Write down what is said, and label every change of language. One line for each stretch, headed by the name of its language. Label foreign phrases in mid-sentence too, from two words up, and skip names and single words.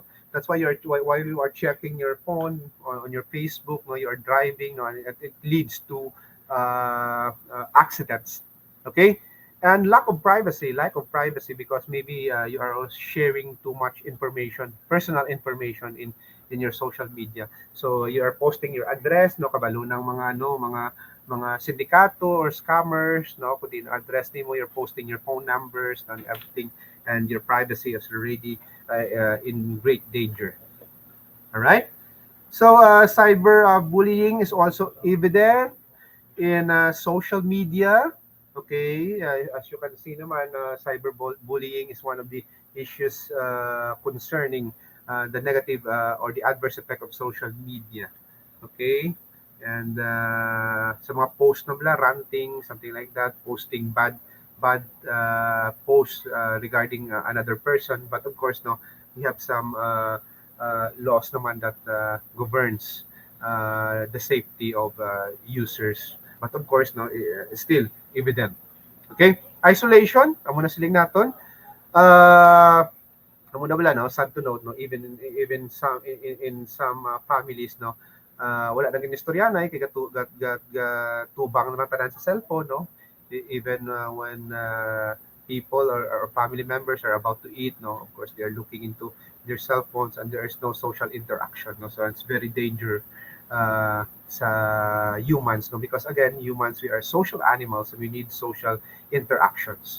English: That's why while you are checking your phone on your Facebook, no, you are driving, no, and it leads to accidents. Okay, and lack of privacy, because maybe you are also sharing too much information, personal information in your social media. So you are posting your address,
Hiligaynon: no, kabalo ng mga sindikato
English: or scammers,
Hiligaynon: no, kung din address nimo,
English: you're posting your phone numbers and everything, and your privacy is already in great danger. All right. So cyber bullying is also evident in social media. Okay, as you can see naman, bullying is one of the issues concerning the negative or the adverse effect of social media. Okay, and
Hiligaynon: sa mga
English: post na bla, ranting, something like that, posting bad posts regarding another person. But of course, no, we have some laws naman that governs the safety of users. But of course, no, still evident. Okay? Isolation,
Hiligaynon: amo na siling naton. Amo na wala, no?
English: Sad to note, no? Even some in some families,
Hiligaynon: no, wala nang istoryanay kay tubang na tanan sa cellphone, no?
English: Even when people or family members are about to eat, no, of course they are looking into their cell phones and there is no social interaction, no, so it's very danger sa humans, no, because again humans, we are social animals and we need social interactions.